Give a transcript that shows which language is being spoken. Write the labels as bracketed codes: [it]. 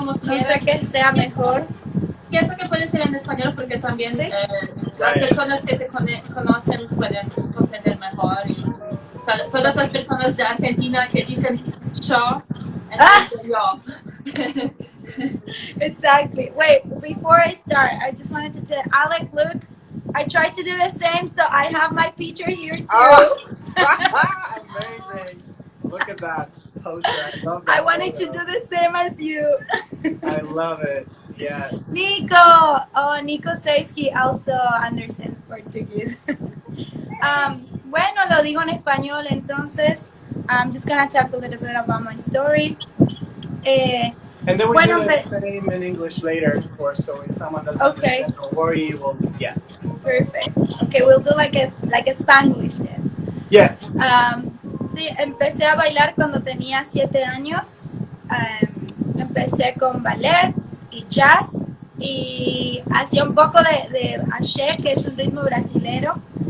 [es] no sé qué sea mejor. Pienso que puede ser en español porque también ¿Sí? las personas que te conocen pueden comprender mejor. Y todas las personas de Argentina que dicen yo, entonces yo. [en] Exactly. Wait, before I start, I just wanted to tell Alec, look, I tried to do the same, so I have my picture here too. Oh. Amazing. Look at that poster. I love that. I wanted to do the same as you. I love it. Yeah. Nico! Oh, Nico says he also understands Portuguese. [es] Bueno, lo digo en español, entonces [en] I'm just gonna talk a little bit about my story. And then we [es] Bueno, [en] do the same in English later, of course. So if someone doesn't understand, don't worry. We'll Perfect. Okay, we'll do like a Spanglish then. Yes. [es] Sí, empecé a bailar cuando tenía 7 años. Empecé con ballet y jazz y hacía un poco de axé, que es un ritmo brasilero.